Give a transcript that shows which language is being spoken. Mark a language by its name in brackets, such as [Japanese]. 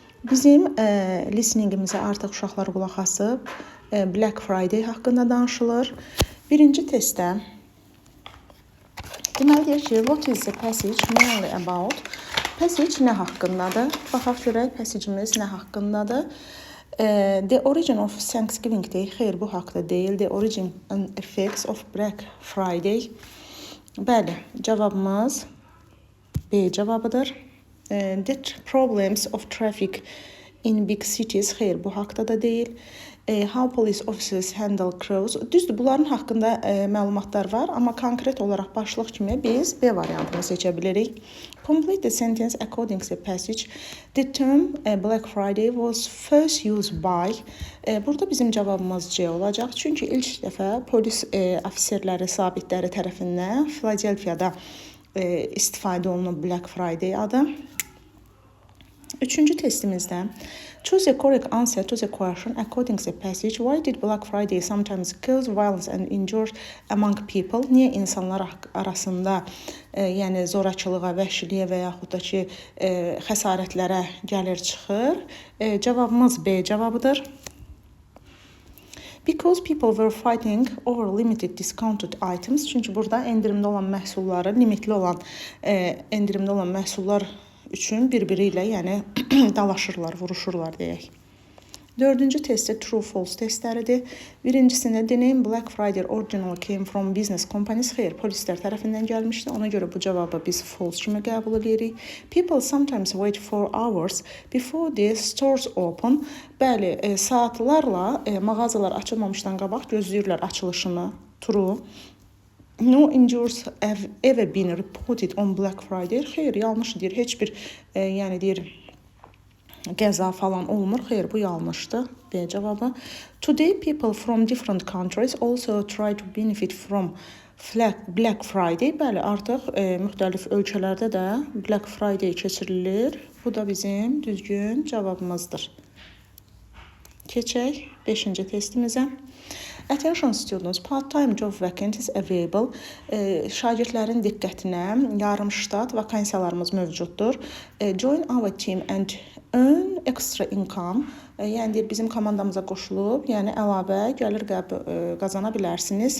[Azerbaijani] Bizim listeningimizə artıq uşaqlar qulaq asıb Black Friday haqqında danışılır. Birinci testdə deməli ki, [English] what is the passage mainly about? [Azerbaijani] Passage nə haqqındadır? Baxaq görək passage'imiz nə haqqındadır? [English] The origin of Thanksgiving Day, [Azerbaijani] xeyr bu haqda deyil. [English] The origin and effects of Black Friday. [Azerbaijani] Bəli, cavabımız B cavabıdır. [English] The problems of traffic in big cities, [Azerbaijani] xeyr bu haqda da deyil. [English] How police officers handle crowds. [Azerbaijani] Düzdür, bunların haqqında məlumatlar var, amma konkret olaraq başlıq kimi biz B variantını seçə bilirik. [English] Complete the sentence according to the passage. The term Black Friday was first used by. [Azerbaijani] Burada bizim cavabımız C olacaq. Çünki ilk dəfə polis ofisərləri, zabitləri tərəfindən Philadelphia'da istifadə olunub Black Friday adı. Üçüncü testimizdə [English] choose a correct answer to the question according to the passage. Why did Black Friday sometimes cause violence and injury among people? [Azerbaijani] Niyə insanlar arasında yəni zorakılığa, vəhşiliyə və yaxud da ki xəsarətlərə gəlir çıxır? Cavabımız B cavabıdır. [English] Because people were fighting over limited discounted items. [Azerbaijani] Çünki burada endirimdə olan məhsulları, limitli olan endirimdə olan məhsullar üçün bir-biri ilə yəni dalaşırlar, vuruşurlar deyək. Dördüncü testdə [English] true false [Azerbaijani] testləridir. Birincisində [English] the name Black Friday originally came from business companies. [Azerbaijani] Xeyr, polislər tərəfindən gəlmişdi. Ona görə bu cavabı biz false kimi qəbul edirik. [English] People sometimes wait for hours before the stores open. [Azerbaijani] Bəli, saatlarla mağazalar açılmamışdan qabaq gözləyirlər açılışını. True. [English] No injuries have ever been reported on Black Friday. [Azerbaijani] Xeyr, yanlış deyir. Heç bir yəni deyir qəza falan olmur. Xeyr, bu yanlışdır. B cavabı. [English] Today people from different countries also try to benefit from Black Friday. [Azerbaijani] Bəli, artıq müxtəlif ölkələrdə də Black Friday keçirilir. Bu da bizim düzgün cavabımızdır. Keçək 5-ci testimizə. [English] Attention students, part-time job vacancies available. [Azerbaijani] Şagirdlərin diqqətinə yarımştat vakansiyalarımız mövcuddur. [English] Join our team and earn extra income. [Azerbaijani] Yəni bizim komandamıza qoşulub, yəni əlavə gəlir qazana bilərsiniz.